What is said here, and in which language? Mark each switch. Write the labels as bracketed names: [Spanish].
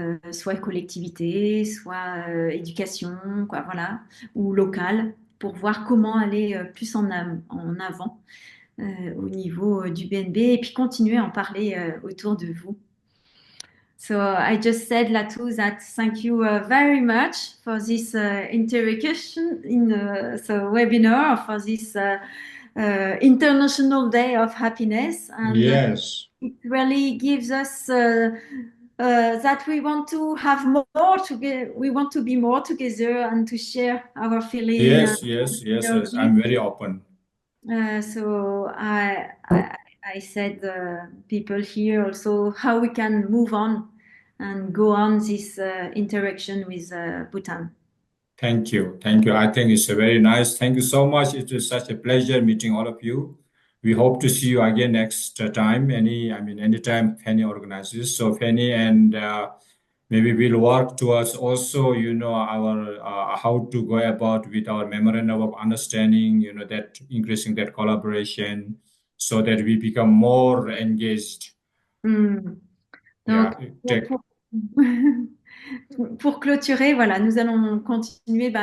[French] soit collectivité, soit éducation, quoi, voilà, ou local, pour voir comment aller plus en avant au niveau du BNB et puis continuer à en parler autour de vous. [English] So I just said, Lhatu, that thank you very much for this interaction in webinar, for this International Day of Happiness, and yes, it really gives us that we want to have more together. We want to be more together and to share our feeling. yes, yes, yes, yes. I'm very open. So I said people here also how we can move on and go on this interaction with Bhutan. Thank you. Thank you. I think it's a very nice. Thank you so much. It was such a pleasure meeting all of you. We hope to see you again next time. Anytime Penny organizes. So Penny and maybe we'll work towards also, our how to go about with our memorandum of understanding, that increasing that collaboration so that we become more engaged. Hmm. Yeah. [French] Donc, pour clôturer, voilà, nous allons continuer.